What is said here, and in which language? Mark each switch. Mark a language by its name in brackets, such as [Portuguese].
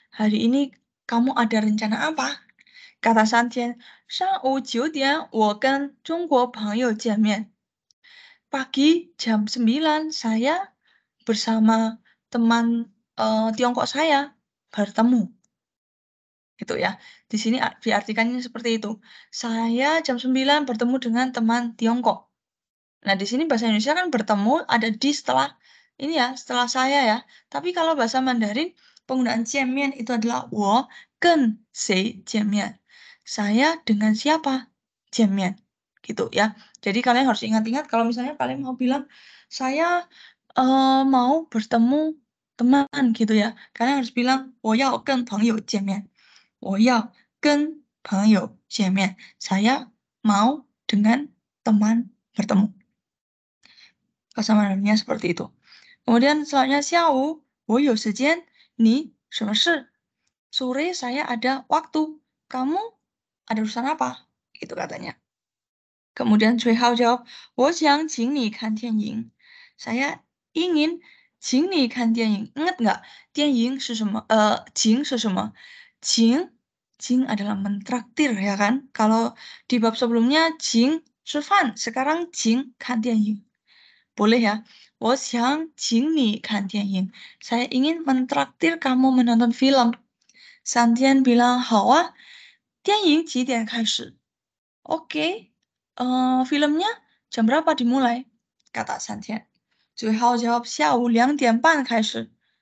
[Indonesian] Hari ini kamu ada rencana apa? Kata Santian, [Chinese] 上午9点我跟中国朋友见面. [Indonesian] Pagi jam 9 saya bersama teman Tiongkok saya bertemu. Gitu ya. Di sini diartikannya seperti itu. Saya jam 9 bertemu dengan teman Tiongkok. Nah, di sini bahasa Indonesia kan bertemu ada di setelah ini ya, setelah saya ya. Tapi kalau bahasa Mandarin penggunaan 见面 itu adalah [Chinese] 我跟谁见面. [Indonesian] Saya dengan siapa 见面. Gitu ya. Jadi kalian harus ingat-ingat kalau misalnya kalian mau bilang saya mau bertemu teman gitu ya. [Chinese] Kalian harus bilang 我要跟朋友见面. 我要跟朋友见面. [Indonesian] Saya mau dengan teman bertemu. Kesamaannya seperti itu. Kemudian selanjutnya [Chinese] 下午我有时间, 你什么事? [Indonesian] Sore saya ada waktu. Kamu ada urusan apa? Gitu katanya. Kemudian Cui Hao jawab, [Chinese] 我想请你看电影. [Indonesian] Saya ingin [Chinese] 请你看电影. [Indonesian] Ingat nggak? [Chinese] 电影是什么？请是什么？ [Indonesian] 请adalah mentraktir ya kan? Kalau di bab sebelumnya 请吃饭, sekarang 请看电影. Boleh ya? [Chinese] 我想请你看电影. [Indonesian] Saya ingin mentraktir kamu menonton film. Santian bilang, [Chinese] 好啊，电影几点开始? [Indonesian] Oke, filmnya jam berapa dimulai? Kata Santian. [Chinese] 最后 [Indonesian] jawab [Chinese] 下午2点半开始.